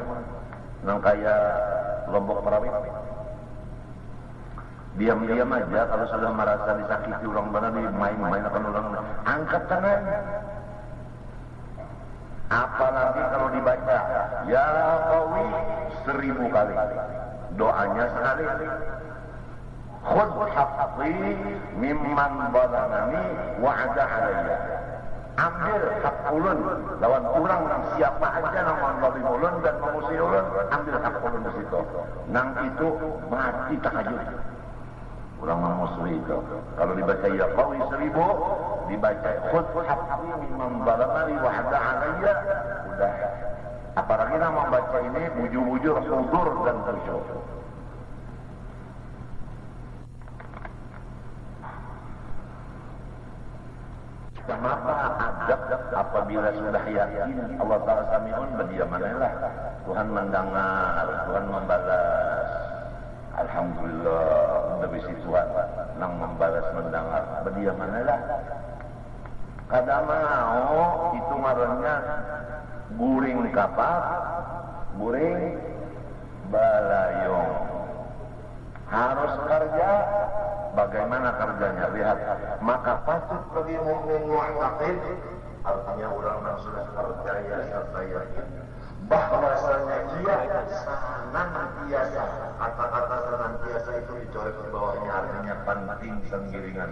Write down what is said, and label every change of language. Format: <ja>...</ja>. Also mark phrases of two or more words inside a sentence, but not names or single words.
<bjn>Nang kayak Lombok Perawit. Diam-diam aja kalau sudah merasa disakiti orang mana dimain-main akan orang angkat tangan. Apalagi kalau dibaca ya qawi 1000 kali, doanya sekali.</bjn> <ar>خذ حقي ممن ظلمني وعادى علي.</ar> <bjn>Ambil hak ulun lawan orang siapa aja yang zalim ulun dan memusuhi ulun, ambil hak ulun di situ. Nang itu mati tahajud. Orang memusuhi itu. Kalau dibaca ya qawi 1000, dibaca</bjn> <ar>خذ حقي ممن ظلمني وعادى علي,</ar> <bjn>udah. Apalagi nama membaca ini bujur-bujur hudur dan khusyuk. Kenapa adab apabila sudah yakin Allah Ta'ala sami'un berdiamanlah, Tuhan mendengar, Tuhan membalas. Alhamdulillah, udah bisi Tuhan nang membalas mendengar, berdiamanlah. Kada mau itu ngarannya guring kapak, guring balayong. Harus kerja. Bagaimana kerjanya? Lihat. Maka patut bagi mukmin mu'taqid, artinya orang yang sudah percaya serta yakin bahwasanya ia senantiasa, kata-kata senantiasa itu dicoret di bawahnya artinya penting senggiringan.</bjn>